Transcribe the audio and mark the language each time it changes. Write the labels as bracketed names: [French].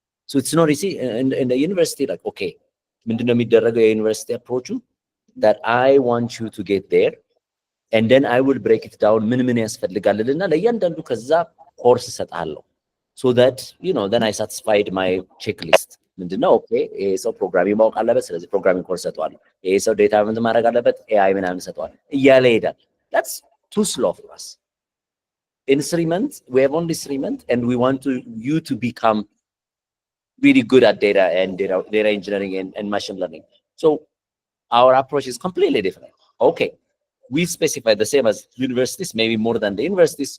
[English] So it's not easy in the university, like, okay, [Amharic] ምንድነው የሚደረገው የዩኒቨርሲቲ [English] approach that I want you to get there, and then I will break it down [Amharic] ምን ያስፈልጋልና ለእያንዳንዱ ከዛ ኮርስ እሰጥሃለሁ, [English] so that then I satisfied my checklist. [Amharic] ምንድነው ኦኬ ይሄ ሰው ፕሮግራሚንግ ማወቅ አለበት፣ ስለዚህ ፕሮግራሚንግ ኮርስ ሰጥቷለሁ። ይሄ ሰው ዴታ ምን ማድረግ አለበት፣ ኤአይ ምናምን ሰጥቷለሁ እያለ ይሄዳል። [English] that's too slow for us. In 3 months, we have only 3 months, and we want you to become really good at data and data engineering and machine learning. So our approach is completely different. Okay, we specify the same as universities, maybe more than the universities.